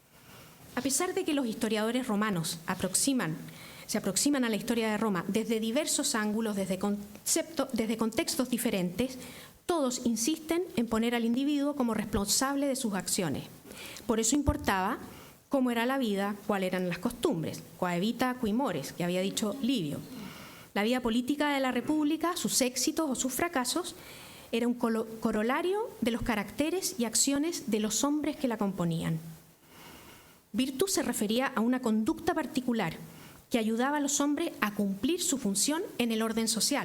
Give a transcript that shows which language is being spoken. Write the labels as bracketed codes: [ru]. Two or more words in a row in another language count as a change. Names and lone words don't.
[es] A pesar de que los historiadores romanos aproximan se aproximan a la historia de Roma desde diversos ángulos, desde contextos diferentes, todos insisten en poner al individuo como responsable de sus acciones. Por eso importaba cómo era la vida, cuáles eran las costumbres, [la] qua vita, qui mores, [es] que había dicho Livio. La vida política de la República, sus éxitos o sus fracasos, era un corolario de los caracteres y acciones de los hombres que la componían. Virtus se refería a una conducta particular que ayudaba a los hombres a cumplir su función en el orden social.